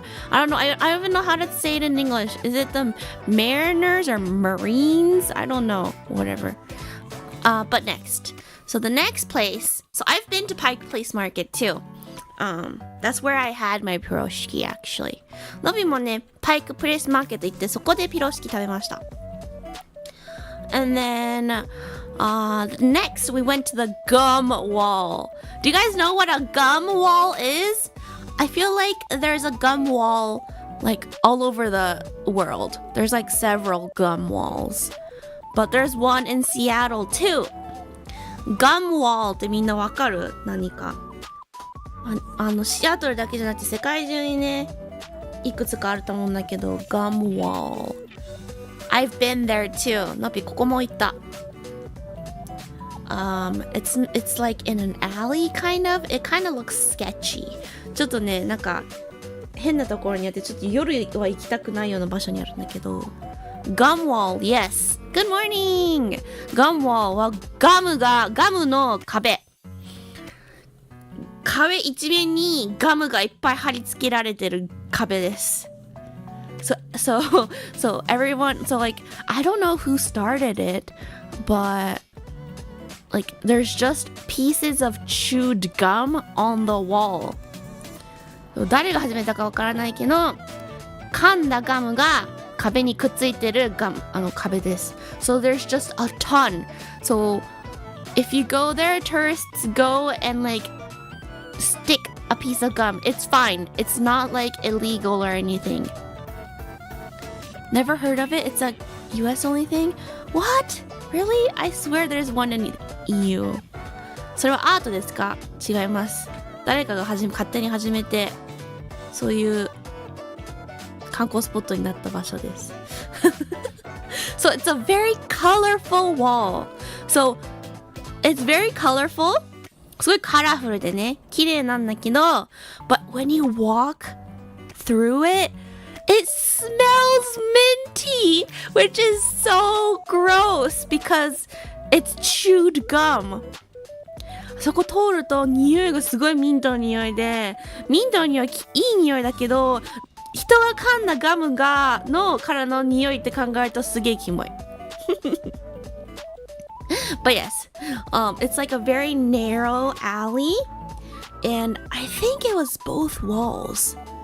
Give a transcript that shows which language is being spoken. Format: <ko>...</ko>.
<en>I don't know. I don't even know how to say it in English. Is it the Mariners or Marines? I don't know. Whatever. But next. So the next place. So I've been to Pike Place Market too. That's where I had my pierogi actually.</en> <ja>のびもね、パイクプレスマーケット行ってそこでピロシキ食べました。</ja> <en>And then next we went to the gum wall. Do you guys know what a gum wall is? I feel like there's a gum wall like all over the world. There's like several gum walls. But there's one in Seattle too.</en> <ja>Gum wall ってみんなわかる？何か。シアトルだけじゃなくて世界中にね、いくつかあると思うんだけど、Gum Wall.</ja> <en>I've been there too.</en> <ja>のぴここも行った。</ja> <en>It's like in an alley kind of. It kind of looks sketchy.</en> <ja>ちょっとね、なんか変なところにあってちょっと夜は行きたくないような場所にあるんだけど。</ja> <en>Gum Wall, yes. Good morning. Gum Wall</en> <ja>はガムの壁。壁一面にガムがいっぱい貼り付けられてる壁です。</ja> <en>So everyone, so like, I don't know who started it, but like, there's just pieces of chewed gum on the wall.</en> <ja>誰が始めたかわからないけど、噛んだガムが壁にくっついてる壁です。</ja> <en>So there's just a ton. So if you go there, tourists go and like, stick a piece of gum. It's fine. It's not like illegal or anything. Never heard of it? It's a US only thing? What? Really? I swear there's one in EU.</en> <ja>それはアートですか？違います。誰かが勝手に始めて、そういう観光スポットになった場所です。</ja> <en>So it's a very colorful wall. So it's very colorful.</en> <ja>すごいカラフルでね、綺麗なんだけど、</ja> <en>but when you walk through it, it smells minty, which is so gross because it's chewed gum.</en> <ja>そこ通ると匂いがすごいミントの匂いで、ミントの匂いいい匂いだけど、人が噛んだガムからの匂いって考えるとすげえキモい。</ja> <en>But yes, it's like a very narrow alley, and I think it was both walls.</en>